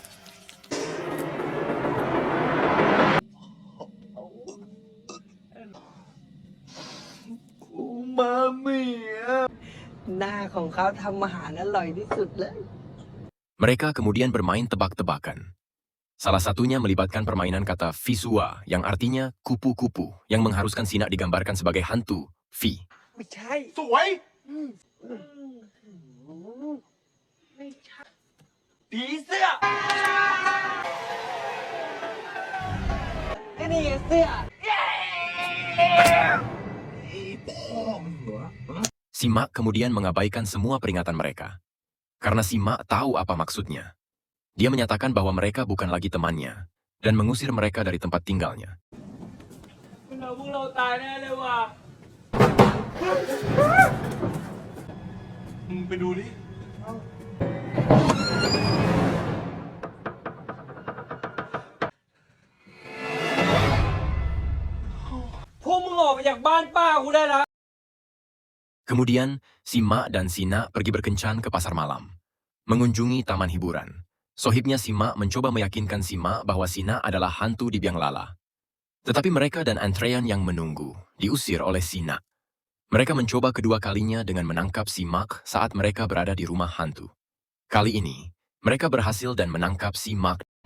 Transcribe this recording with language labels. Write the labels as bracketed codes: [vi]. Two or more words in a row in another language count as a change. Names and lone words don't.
[th] หน้าของเขาทำอาหารอร่อยที่สุดเลย [id] Mereka kemudian bermain tebak-tebakan. Salah satunya melibatkan permainan kata Visua yang artinya kupu-kupu yang mengharuskan Sina digambarkan sebagai hantu, [th] Vi. ไม่ใช่ สวย ผีเสื้อไอ้นี่ไงเสื้อ [id] Sima kemudian mengabaikan semua peringatan mereka. Karena Sima tahu apa maksudnya. Dia menyatakan bahwa mereka bukan lagi temannya dan mengusir mereka dari tempat tinggalnya. [th] พวกเราตายแน่เลยว่ะ มึงไปดูดิ พวกมึงออกไปจากบ้านป้ากูได้แล้ว [id] Kemudian, Sima dan Sina pergi berkencan ke pasar malam, mengunjungi taman hiburan. Sohibnya Sima mencoba meyakinkan Sima bahwa Sina adalah hantu di biang lala. Tetapi mereka dan antrean yang menunggu diusir oleh Sina. Mereka mencoba kedua kalinya dengan menangkap Simak saat mereka berada di rumah hantu. Kali ini, mereka berhasil dan menangkap Simak.